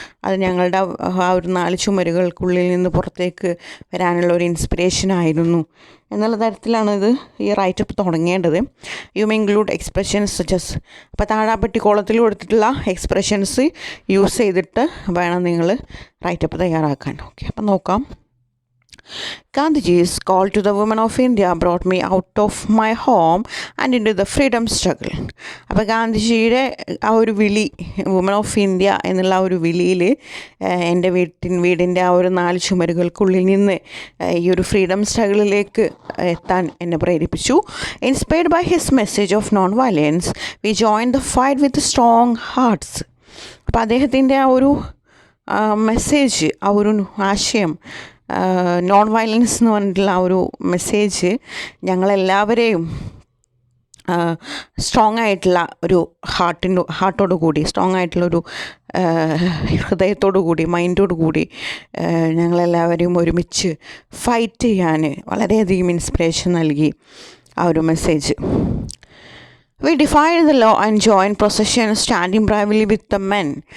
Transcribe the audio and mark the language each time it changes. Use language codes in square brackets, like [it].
[ml] അത് ഞങ്ങളുടെ ആ ഒരു 4 ചുമരുകൾക്കുള്ളിൽ നിന്ന് പുറത്തേക്ക് വരാനുള്ള ഒരു ഇൻസ്പിറേഷനായിരുന്നു എന്നുള്ള തരത്തിലാണ് ഈ റൈറ്റപ്പ് തുടങ്ങേണ്ടത്. [en] You may include expressions such as. [ml] അപ്പോൾ താഴാപ്പെട്ടി കോളത്തിൽ കൊടുത്തിട്ടുള്ള എക്സ്പ്രഷൻസ് യൂസ് ചെയ്തിട്ട് വേണം നിങ്ങൾ റൈറ്റപ്പ് തയ്യാറാക്കാൻ. ഓക്കെ, അപ്പം നോക്കാം. [en] Gandhiji's call to the women of India brought me out of my home and into the freedom struggle. [ml] അപ്പോൾ ഗാന്ധിജിയുടെ ആ ഒരു വിളി, വുമൺ ഓഫ് ഇന്ത്യ എന്നുള്ള ആ ഒരു വിളിയിൽ എൻ്റെ വീടിൻ്റെ ആ ഒരു 4 ചുമരുകൾക്കുള്ളിൽ നിന്ന് ഈ ഒരു ഫ്രീഡം സ്ട്രഗിളിലേക്ക് എത്താൻ എന്നെ പ്രേരിപ്പിച്ചു. [en] Inspired by his message of non violence we join the fight with strong hearts. [ml] അപ്പോൾ അദ്ദേഹത്തിൻ്റെ ആ ഒരു മെസ്സേജ്, ആ ഒരു ആശയം, നോൺ വയലൻസ് എന്ന് പറഞ്ഞിട്ടുള്ള ആ ഒരു മെസ്സേജ് ഞങ്ങളെല്ലാവരെയും സ്ട്രോങ് ആയിട്ടുള്ള ഒരു ഹാർട്ടോടു കൂടി, സ്ട്രോങ് ആയിട്ടുള്ളൊരു ഹൃദയത്തോടു കൂടി, മൈൻഡോടു കൂടി ഞങ്ങളെല്ലാവരെയും ഒരുമിച്ച് ഫൈറ്റ് ചെയ്യാൻ വളരെയധികം ഇൻസ്പിറേഷൻ നൽകി ആ ഒരു message. [en] We defied the law and joined procession standing bravely with the men.